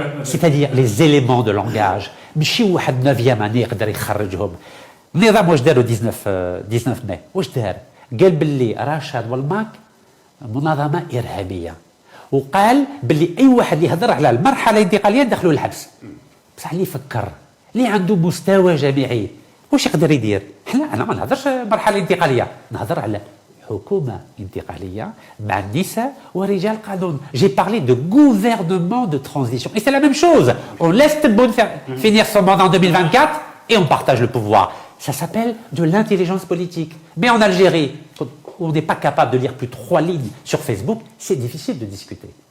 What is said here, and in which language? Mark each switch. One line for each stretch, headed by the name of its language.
French: C'est-à-dire les éléments de langage.
Arabic: ماشي واحد 9e année يقدر يخرجهم. النظام واش داروا 19 ماي؟ واش دار؟ قال باللي رشاد والماك منظمة إرهابية. وقال باللي أي واحد اللي يهضر على المرحلة الانتقالية ندخلوا الحبس. بصح اللي يفكر اللي عنده مستوى جامعي واش يقدر يدير؟ أنا ما نهضرش مرحلة انتقالية، نهضر على حكومة انتقالية مع النساء ورجال قانون.
French: J'ai parlé de gouvernement de transition. Et c'est la même chose. On laisse Tebboune finir son mandat en 2024 et on partage le pouvoir. Ça s'appelle de l'intelligence politique. Mais en Algérie, où on n'est pas capable de lire plus 3 lignes sur Facebook, c'est difficile de discuter.